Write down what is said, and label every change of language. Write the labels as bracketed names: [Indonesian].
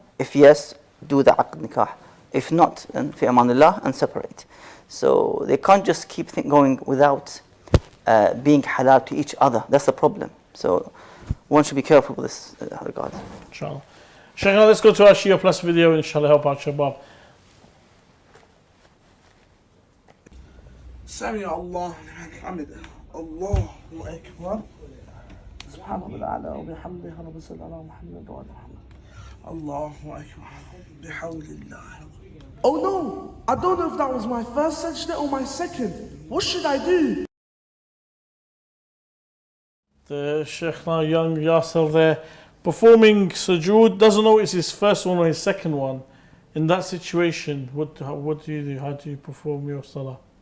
[English] If yes, do the aqd nikah. If not, then fi amanillah, and separate. So they can't just keep going without being halal to each other. That's the problem. So one should be careful with this regard. Inshallah. Sheikh, now let's go to our Shia Plus video and inshallah help out Shabab. [Arabic] سمع الله لمن حمده الله أكبر سبحان الله الأعلى وبحمده رب صل على محمد وعلى محمد الله أكبر بحول الله. [English] Oh no, I don't know if that was my first sajda or my second. What should I do? The Sheikh, now young Yasser there, performing sujood, doesn't know it's his first one or his second one. In that situation, what do you do? How do you perform your salah?